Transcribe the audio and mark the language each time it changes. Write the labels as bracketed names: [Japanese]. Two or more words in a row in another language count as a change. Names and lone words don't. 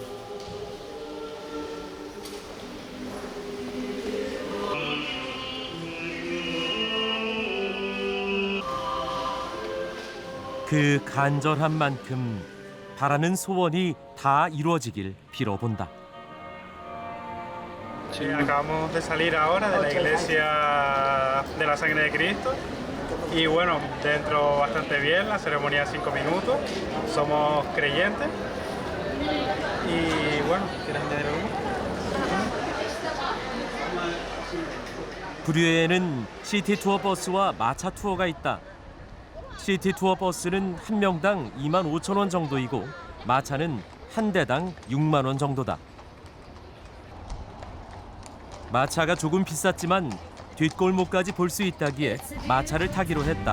[Korean] 그 간절한 만큼 바라는 소원이 다 이루어지길 빌어본다. [Spanish] Acabamos de salir ahora de la iglesia de la sangre de Cristo y bueno, dentro bastante bien, la ceremonia 5 minutos, somos creyentes y bueno, ¿quieres añadir algo? [Korean] 불의회에는 시티 투어 버스와 마차 투어가 있다. 시티 투어 버스는 한 명당 25,000원 정도이고 마차는 한 대당 6만 원 정도다. 마차가 조금 비쌌지만 뒷골목까지 볼 수 있다기에 마차를 타기로 했다.